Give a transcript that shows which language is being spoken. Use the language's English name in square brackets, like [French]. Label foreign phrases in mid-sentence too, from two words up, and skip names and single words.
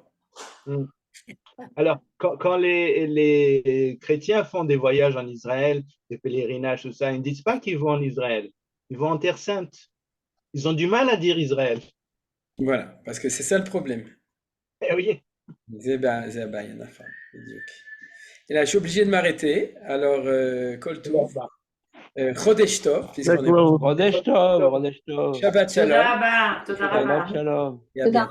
[French] Hmm. Alors, quand les chrétiens font des voyages en Israël, des pèlerinages, tout ça, ils ne disent pas qu'ils vont en Israël. Ils vont en Terre Sainte. Ils ont du mal à dire Israël. Voilà, parce que c'est ça le problème. Eh oui. [Hebrew] זה הבעיה, נכון, בדיוק. [French] Et là, je suis obligé de m'arrêter. Alors, [Hebrew] כל טוב, חודש טוב, [French] puisqu'on est D'accord. [Hebrew] חודש טוב, חודש טוב. Shabbat תודה Shalom, רבה, תודה Shabbat רבה. Shalom. [French] et à bientôt.